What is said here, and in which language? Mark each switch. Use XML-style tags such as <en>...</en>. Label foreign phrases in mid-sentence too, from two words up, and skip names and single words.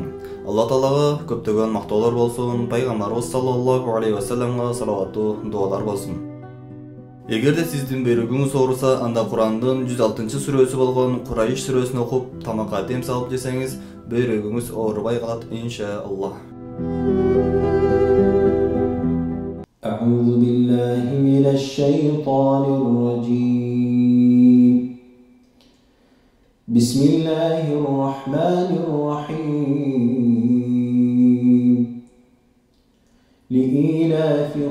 <ky>Алла Таалага көптөгөн мактоолор болсун, пайгамбарыбыз</ky> <ar>صلى الله عليه وسلم</ar> <ky>салаваттуу дуалар болсун. Эгерде сиздин бөйрөгүңүз ооруса, анда Курандын 106 сүрөсү болгон Курайш сүрөсүн окуп, тамакка дем салып жесеңиз, бөйрөгүңүз оорубай калат иншааллах.</ky> <ar>أعوذ بالله من الشيطان الرجيم بسم الله الرحمن الرحيم لإيلاف</ar>